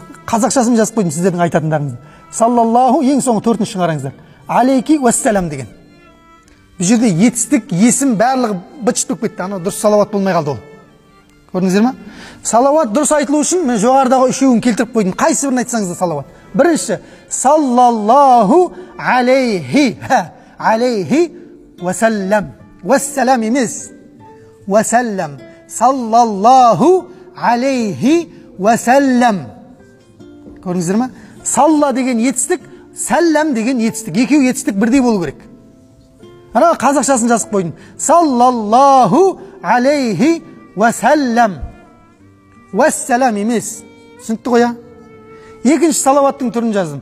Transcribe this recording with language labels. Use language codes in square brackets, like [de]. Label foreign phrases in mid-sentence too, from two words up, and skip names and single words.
[kk] Қазақшасын жазып қойдым сіздердің айтатындарыңызды. Саллаллаху ең соңғы 4-ші қараңыздар. [ar] عليه وسلم деген. [kk] Бұл жерде етістік, есім барлығы быт-шыт болып кетті. Ана дұрыс салауат болмай қалды ол. Көрдіңіздер ме? Салауат дұрыс айтылу үшін мен жоғарыдағы үшеуін келтіріп қойдым. Қайсы бірін айтсаңыз да салауат. Бірінші [ar] صلى الله عليه عليه وسلم. [kk] Уассалам емес. Уассалам. [ar] صلى الله عليه وسلم. [kk] Көрдіңіздер ме? Салла деген етістік, сәллам деген етістік. Екеуі етістік бірдей болу керек. Ана қазақшасын жазып қойдым. [ar] صلى الله عليه وسلم. [kk] Уассалам емес. Түсінікті ғой, екінші салауаттың түрін жаздым.